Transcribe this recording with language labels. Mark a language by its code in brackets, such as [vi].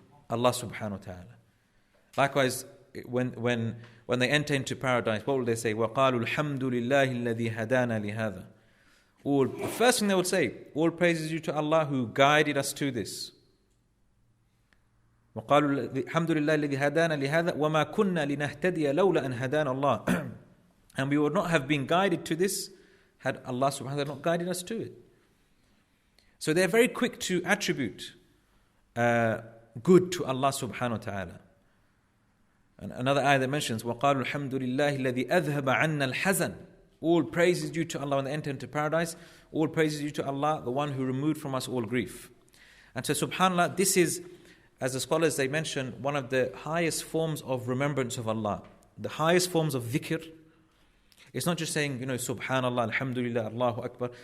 [en] Allah subhanahu wa ta'ala. Likewise, when they enter into paradise, what will they say? [ar] وَقَالُوا الْحَمْدُ لِلَّهِ الَّذِي هَدَانَا لِهَذَا. [en] The first thing they would say, all praises due to Allah who guided us to this. [ar] وقالوا الحمد لله الذي هدانا لهذا وما كنا لنهتدي لولا أن هدانا الله. [en] And we would not have been guided to this had Allah subhanahu wa ta'ala not guided us to it. So they're very quick to attribute good to Allah subhanahu wa ta'ala. And another ayah that mentions [ar] وَقَالُوا الْحَمْدُ لِلَّهِ الَّذِي أَذْهَبَ عَنَّا الْحَزَنَ. [en] All praise is due to Allah when they enter into paradise. All praise is due to Allah, the one who removed from us all grief. And so subhanAllah, this is, as the scholars they mention, one of the highest forms of remembrance of Allah. The highest forms of dhikr. It's not just saying, subhanallah, alhamdulillah, Allahu Akbar.